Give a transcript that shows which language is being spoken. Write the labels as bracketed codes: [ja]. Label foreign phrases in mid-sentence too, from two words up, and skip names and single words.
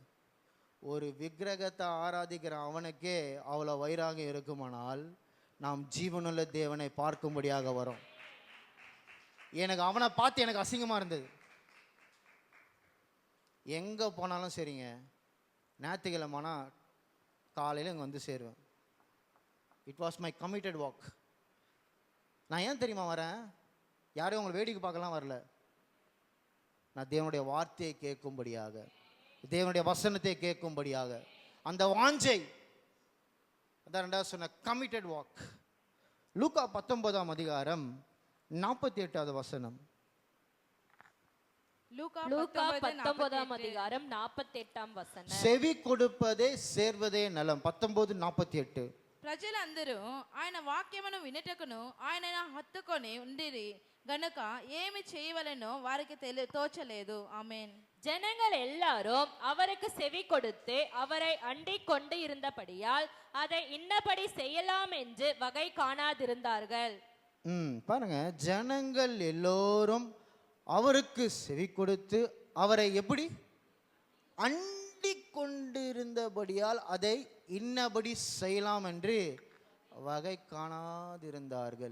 [ta] ஒரு விக்கிரகத்தை ஆராதிக்கிற அவனுக்கே அவ்வளோ வைராகியம் இருக்குமானால், நாம் ஜீவனுள்ள தேவனை பார்க்கும்படியாக வரும். எனக்கு அவனை பார்த்து எனக்கு அசிங்கமாக இருந்தது. எங்கே போனாலும் சரிங்க, ஞாயிற்றுக்கிழமைனா காலையில் இங்கே வந்து சேருவேன். [en] It was my committed walk. [ta] நான் ஏன் தெரியுமா வரேன்? யாரையும் உங்களை வேடிக்கை பார்க்கலாம் வரல. நான் தேவனுடைய வார்த்தையை கேட்கும்படியாக, தேவனுடைய வசனத்தை கேட்கும்படியாக, அந்த வாஞ்சை. அதான் 2வது சொன்ன [en] committed walk. [ta] லூக்கா 19ஆம் அதிகாரம் 48வது வசனம். லூக்கா 19ஆம் அதிகாரம் 48ஆம் வசனம். செவி கொடுப்பதே சேர்வదే நலம். 19:48. [te] ప్రజలందరూ ఆయన వాక్యమును వినుటకును ఆయనను హత్తుకొని ఉండిరి. గనుక ఏమి చేయవలెనో వారికి తోచలేదు. ఆమేన్. [ta] ஜனங்கள் எல்லாரும் அவருக்கு செவி கொடுத்து அவரை அண்டிக் கொண்டு இருந்தபடியால் அதை இன்னபடி செய்யலாம் என்று வகை காணாதிருந்தார்கள். பாருங்க, ஜனங்கள் எல்லோரும் அவருக்கு செவி கொடுத்து அவரை எப்படி அண்டிக் கொண்டிருந்தபடியால் அதை இன்னபடி செய்யலாம் என்று வகை காணாதிருந்தார்கள்.